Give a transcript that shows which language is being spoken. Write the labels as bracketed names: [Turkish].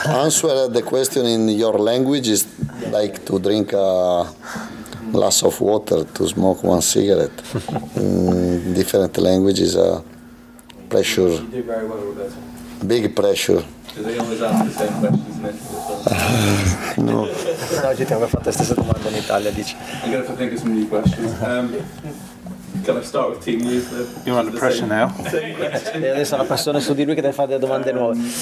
[English] Answer the question in your language is like to drink a glass of water, to smoke one cigarette. In different languages, pressure. You do very well, Roberto. Big pressure. Do they always ask the same questions in Italy? No. [Italian] No, ci abbiamo fatto la stessa domanda in Italia, dici. [English] I'm going to think of some new questions. Can I start with team news? You're under pressure now. [Italian] E adesso la passione su di lui che deve fare delle domande nuove.